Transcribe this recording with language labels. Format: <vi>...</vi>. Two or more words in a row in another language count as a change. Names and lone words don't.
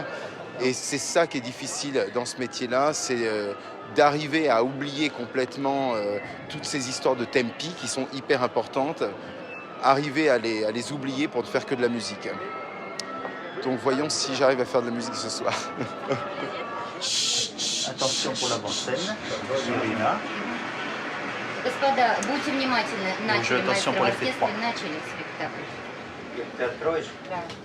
<fr>Et c'est ça qui est difficile dans ce métier-là, c'est d'arriver à oublier complètement toutes ces histoires de tempi qui sont hyper importantes, arriver à les oublier pour ne faire que de la musique. Donc voyons si j'arrive à faire de la musique ce soir. Attention pour l'avant-scène, Irina.</fr> <ru>Господа, будьте внимательны. Начали</ru> <fr>attention pour les faits</fr> <ru>оркестр, начали спектакль. Ты откроешь? Да.</ru>